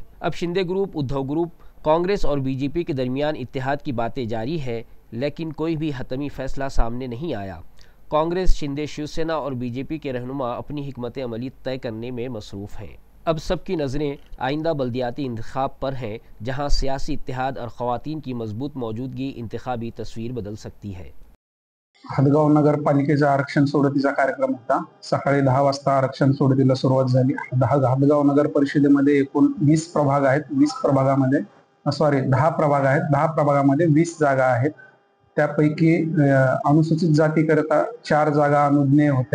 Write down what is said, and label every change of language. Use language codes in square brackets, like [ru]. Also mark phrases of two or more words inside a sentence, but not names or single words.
[ur] اب شندے گروپ، ادھو گروپ، کانگریس اور BJP کے درمیان اتحاد کی باتیں جاری ہے، لیکن کوئی بھی حتمی فیصلہ سامنے نہیں آیا۔ کانگریس، شندے شیو سینا اور BJP کے رہنما اپنی حکمت عملی طے کرنے میں مصروف ہیں۔ اب سب کی نظریں آئندہ بلدیاتی انتخاب پر ہیں، جہاں سیاسی اتحاد اور خواتین کی مضبوط موجودگی انتخابی تصویر بدل سکتی ہے۔ [mr] हदगाव नगरपालिकेचा आरक्षण सोडतीचा कार्यक्रम होता। सकाळी 10 वाजता आरक्षण सोडतीला सुरुवात झाली। हदगाव नगर परिषदेमध्ये एकूण 20 प्रभाग आहेत। 20 प्रभागामध्ये 10 प्रभाग आहेत। 10 प्रभागामध्ये 20 जागा आहेत। त्यापैकी अनुसूचित जातीकरिता 4 जागा अनुज्ञेय होत्या।